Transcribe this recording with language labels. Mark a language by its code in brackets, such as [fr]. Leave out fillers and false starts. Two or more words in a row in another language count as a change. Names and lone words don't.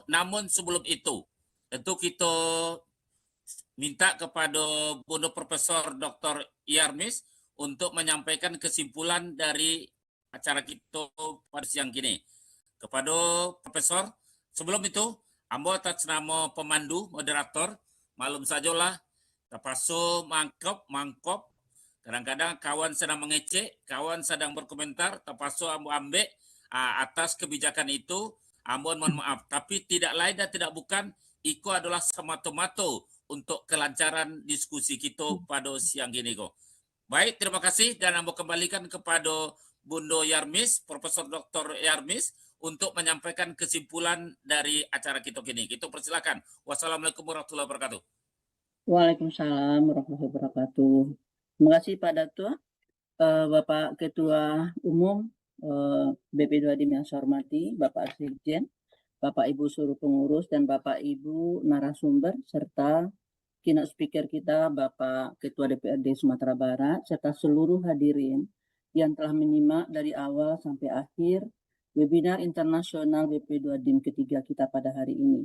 [id] Namun sebelum itu, tentu kita minta kepada Bunda Profesor Dr. Yarmis untuk menyampaikan kesimpulan dari acara kita pada siang kini. Kepada Profesor, sebelum itu, Ambo atas nama pemandu, moderator, [min] malum sajalah, terpasu mangkop, kadang-kadang kawan sedang mengecek, kawan sedang berkomentar, terpasu Ambo ambek, [id] atas kebijakan itu, Ambon mohon maaf. Tapi tidak lain dan tidak bukan, itu adalah semata-mata untuk kelancaran diskusi kita pada siang ini kok. Baik, terima kasih dan Ambon kembalikan kepada Bunda Yarmis, Profesor Dr. Yarmis, untuk menyampaikan kesimpulan dari acara kita kini. Kita persilakan. [ar] والسلام عليكم ورحمة الله وبركاته. وعليكم السلام ورحمة الله وبركاته. [id] Terima kasih Pak Datua, Bapak Ketua Umum BP2DIM yang saya hormati, Bapak Sekjen, Bapak Ibu seluruh pengurus, dan Bapak Ibu narasumber, serta [en] keynote speaker [id] kita, Bapak Ketua DPRD Sumatera Barat, serta seluruh hadirin yang telah menyimak dari awal sampai akhir webinar internasional BP2DIM ketiga kita pada hari ini.